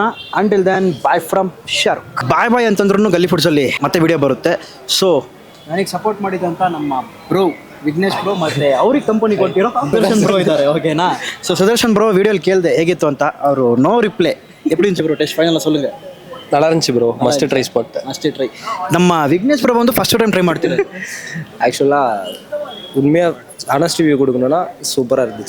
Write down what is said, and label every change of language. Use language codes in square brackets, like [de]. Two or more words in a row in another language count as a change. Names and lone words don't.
[en] until then bye from Sharukh. [kn] ಬಾಯ್ ಅಂತಂದ್ರೂ ಗಲ್ಲಿ ಫುಡ್ಸಲ್ಲಿ ಮತ್ತೆ ವಿಡಿಯೋ ಬರುತ್ತೆ. ಸೊ ನನಗೆ ಸಪೋರ್ಟ್ ಮಾಡಿದಂಥ ನಮ್ಮ ಬ್ರೋ ವಿಘ್ನೇಶ್ ಬ್ರೋ ಮತ್ತು ಅವ್ರಿಗೆ ಕಂಪನಿ ಕೊಟ್ಟಿರೋ ಸುದರ್ಶನ್ ಬ್ರೋ ಇದ್ದಾರೆ, ಓಕೆನಾ. ಸೊ ಸುದರ್ಶನ್ ಬ್ರೋ ವಿಡಿಯೋಲಿ ಕೇಳಿದೆ ಹೇಗಿತ್ತು ಅಂತ, ಅವರು [en] no reply. [ta] எப்படி ப்ரோ [en] taste final [ta] சொல்லுங்க. நல்லா இருந்துச்சு ப்ரோ, [en] must try spot. must try. [kn] ನಮ್ಮ ವಿಘ್ನೇಶ್ ಬ್ರೋ வந்து [en] first time try [kn] ಮಾಡ್ತಿದ್ದಾರೆ. [ta] ஆக்சுவலாக உண்மையாக [en] honest review [ta] கொடுக்கணும்னா சூப்பராக இருந்துச்சு.